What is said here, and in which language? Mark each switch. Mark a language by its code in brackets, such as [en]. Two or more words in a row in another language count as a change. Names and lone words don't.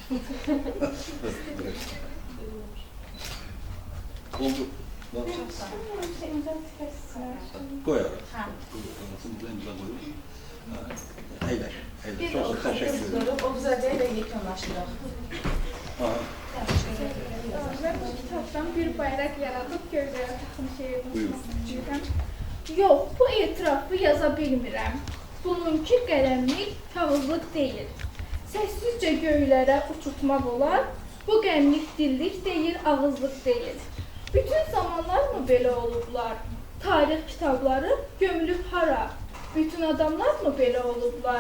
[az] Oldu. Qoyarıq. Əyləş. Çox təşəkkür ederim. O bizə də yekunlaşdıraq. [tr] Ben bu kitaptan bir bayrak yaratıp gövdeye takım [az] Buyur. Yok, bu etirafı yaza bilmirəm. Bununki qələmlik, kağızlıq deyil. Səssizcə göylərə uçurtmaq olar. Bu qəmlik dillik deyil, ağızlıq deyil. Bütün zamanlar mı belə olublar? Tarix kitabları gömülüb hara? Bütün adamlar mı belə olublar?